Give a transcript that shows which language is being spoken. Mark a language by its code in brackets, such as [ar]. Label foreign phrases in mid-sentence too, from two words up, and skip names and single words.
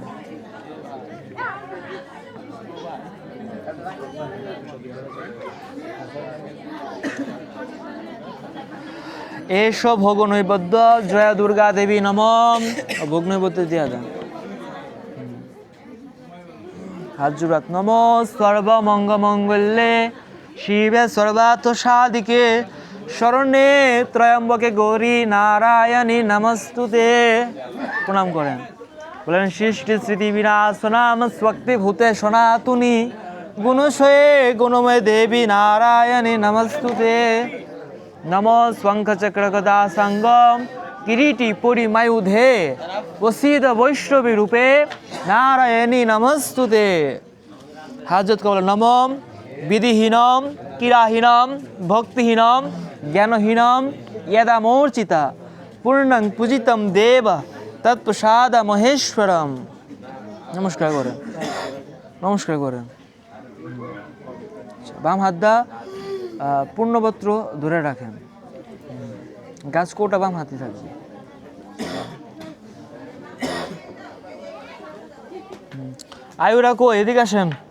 [bn] এসব ভোগ নৈবেদ্য জয় দুর্গা দেবী নমঃ। ভোগ নৈবেদ্য দিয়া দেন। হাত জোড়াত। [sa] নম সর্বমঙ্গমঙ্গলে শিবে সর্বার্থ সাধিকে শরণ্যে ত্রয়ম্বকে গৌরী নারায়ণী নমস্তুতে। [bn] প্রণাম করেন। [sa] বলেন সৃষ্টি স্মৃতি বিনাশনাম স্বক্তি ভূতে সনাতনী গুণশয়ে গুণময় দেবী নারায়ণী নমস্তুতে। নম শঙ্খ চক্র গদা সঙ্গম কিরীটি পরিমায়ুধে প্রসিদ্ধ বৈষ্ণবী রূপে নারায়ণী নমস্তুতে। [bn] হাজত কবল। [sa] নম বিধিহীনম কিরাহীনম ভক্তিহীনম জ্ঞানহীনম यदा मूर्छिता पूर्णं पूजितं देव तत्प्रसाद महेश्वरम। [bn] নমস্কার করেন, নমস্কার করেন। বাম হাত দা পূর্ণপত্র ধরে রাখেন। গাছ কোটা বাম হাতে থাকবে। আয়ু রাখো, এদিকে আসেন।